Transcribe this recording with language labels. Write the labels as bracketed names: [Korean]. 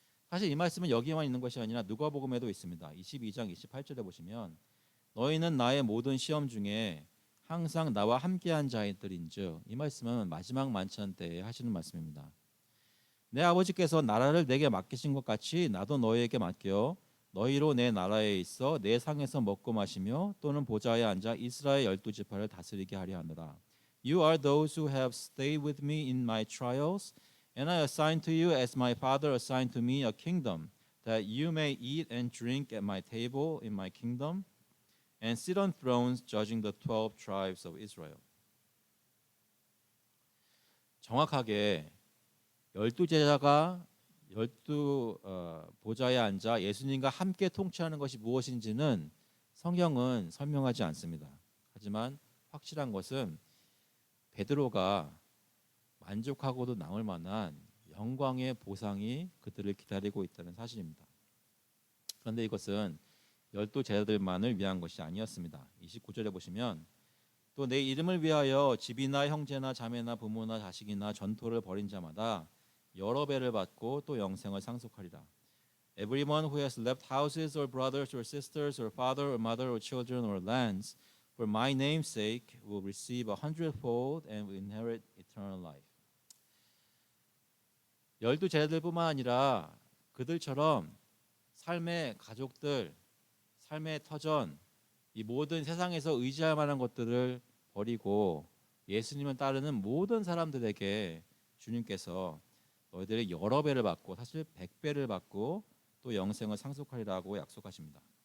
[Korean] 사실 이 말씀은 여기에만 있는 것이 아니라 누가복음에도 있습니다. 22장 28절에 보시면 너희는 나의 모든 시험 중에 항상 나와 함께한 자들인즉, 이 말씀은 마지막 만찬 때에 하시는 말씀입니다. 내 아버지께서 나라를 내게 맡기신 것 같이 나도 너희에게 맡겨 너희로 내 나라에 있어 내 상에서 먹고 마시며 또는 보좌에 앉아 이스라엘 12지파를 다스리게 하려 하노라. [English] You are those who have stayed with me in my trials, and I assign to you as my Father assigned to me a kingdom, that you may eat and drink at my table in my kingdom, and sit on thrones judging the 12 tribes of Israel. [Korean] 정확하게 12제자가 12보좌에 앉아 예수님과 함께 통치하는 것이 무엇인지는 성경은 설명하지 않습니다. 하지만 확실한 것은 베드로가 만족하고도 남을 만한 영광의 보상이 그들을 기다리고 있다는 사실입니다. 그런데 이것은 12제자들만을 위한 것이 아니었습니다. 29절에 보시면 또 내 이름을 위하여 집이나 형제나 자매나 부모나 자식이나 전토를 벌인 자마다 여러 배를 받고 또 영생을 상속하리라. [English] Everyone who has left houses or brothers or sisters or father or mother or children or lands for my name's sake will receive 100fold and will inherit eternal life. [Korean] 12제자들뿐만 아니라 그들처럼 삶의 가족들, 삶의 터전, 이 모든 세상에서 의지할 만한 것들을 버리고 예수님을 따르는 모든 사람들에게 주님께서 너희들이 여러 배를 받고 사실 100배를 받고 또 영생을 상속하리라고 약속하십니다.